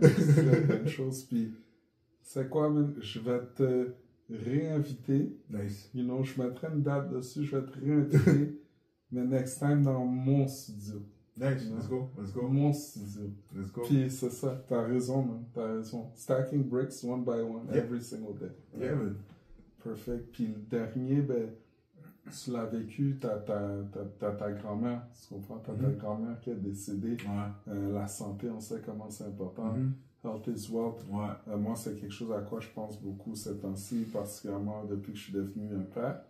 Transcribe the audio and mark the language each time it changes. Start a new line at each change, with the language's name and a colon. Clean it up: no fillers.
French: C'est plein de choses, puis c'est quoi, man? Je vais te réinviter.
English: Nice. You know,
French: je mettrai une date dessus, je vais te réinviter. Mais
English: next time
French: dans mon studio.
English: Nice, let's go.
French: Mon studio.
English: Let's go.
French: Puis c'est ça, t'as raison, man. T'as raison.
English: Stacking bricks one by one, every single day. Yeah, man. Perfect.
French: Puis le dernier, ben, tu l'as vécu, t'as ta grand-mère, tu comprends? T'as ta grand-mère qui est décédée. Ouais. La santé, on sait comment c'est important.
English: Health is wealth.
French: Ouais. Moi, c'est quelque chose à quoi je pense beaucoup ces temps-ci, particulièrement depuis que je suis devenu un père.